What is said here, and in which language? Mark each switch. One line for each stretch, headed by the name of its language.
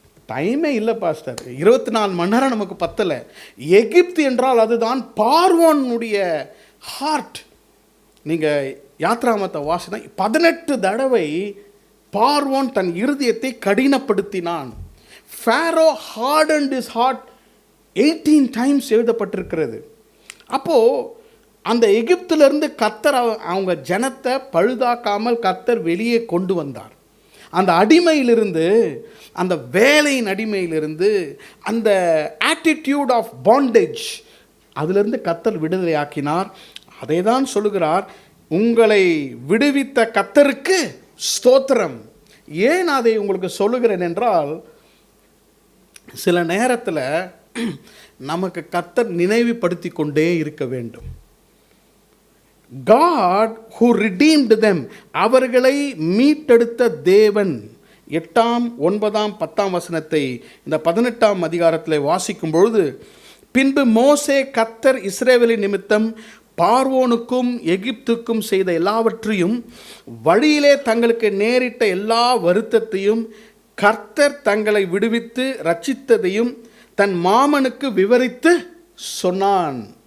Tamil: டைமே இல்லை பாஸ்டர். 24 மணி நேரம் நமக்கு பத்தலை. எகிப்து என்றால் அதுதான் பார்வோனுடைய ஹார்ட். நீங்கள் யாத்ராகமத்தை வாசினா 18 தடவை பார்வோன் தன் இருதயத்தை கடினப்படுத்தினான்.
English: Pharaoh hardened his heart 18 times
Tamil: எழுதப்பட்டிருக்கிறது. அப்போது அந்த எகிப்திலிருந்து கர்த்தர் அவங்க ஜனத்தை பழுதாக்காமல் கர்த்தர் வெளியே கொண்டு வந்தார். அந்த அடிமையிலிருந்து, அந்த வேலையின் அடிமையிலிருந்து, அந்த ஆட்டிடியூட் ஆஃப் பாண்டேஜ், அதிலிருந்து கர்த்தர் விடுதலை ஆக்கினார். அதை தான் சொல்லுகிறார், உங்களை விடுவித்த கர்த்தருக்கு ஸ்தோத்திரம். ஏன் அதை உங்களுக்கு சொல்லுகிறேன் என்றால், சில நேரத்தில் நமக்கு கர்த்தர் நினைவுபடுத்தி கொண்டே இருக்க வேண்டும்.
English: God who redeemed them,
Tamil: அவர்களை மீட்டெடுத்த தேவன். 8ஆம் 9ஆம் 10ஆம் வசனத்தை இந்த 18ஆம் அதிகாரத்தில் வாசிக்கும் பொழுது, பின்பு மோசே கர்த்தர் இஸ்ரவேலின் நிமித்தம் பார்வோனுக்கும் எகிப்துக்கும் செய்த எல்லாவற்றையும், வழியிலே தங்களுக்கு நேரிட்ட எல்லா வருத்தத்தையும், கர்த்தர் தங்களை விடுவித்து ரட்சித்ததையும் தன் மாமனுக்கு விவரித்து சொன்னான்.